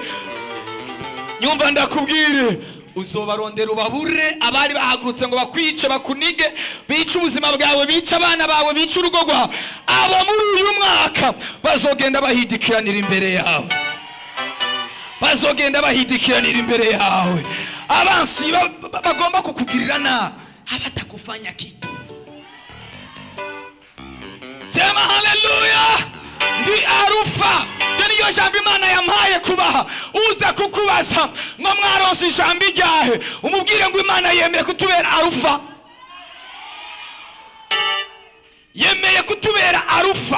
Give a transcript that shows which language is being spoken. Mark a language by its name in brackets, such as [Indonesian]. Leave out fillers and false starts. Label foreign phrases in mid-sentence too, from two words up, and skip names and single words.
[Rundi] Nyumva ndakubwire, uzobarondera ubabure abari bahagurutse ngo bakwice, bakunige, bice ubuzima bwawe, bice abana bawe, bice urugo rwawe. Abo muri uyu mwaka bazogenda bahidikiranira imbere yawe. Bazogenda bahidikiranira imbere yawe. Abansi bagomba kukugirira nabi, [Swahili] habatakufanya kitu. Sema haleluya! [Rundi] Ndi arufa. Niyo jambo Imana yampaye kubaha. Uza kukubaza ngo mwaronse ijambo ryahe, umubwire ngo Imana yemeye kutubera arufa. Yemeye kutubera arufa.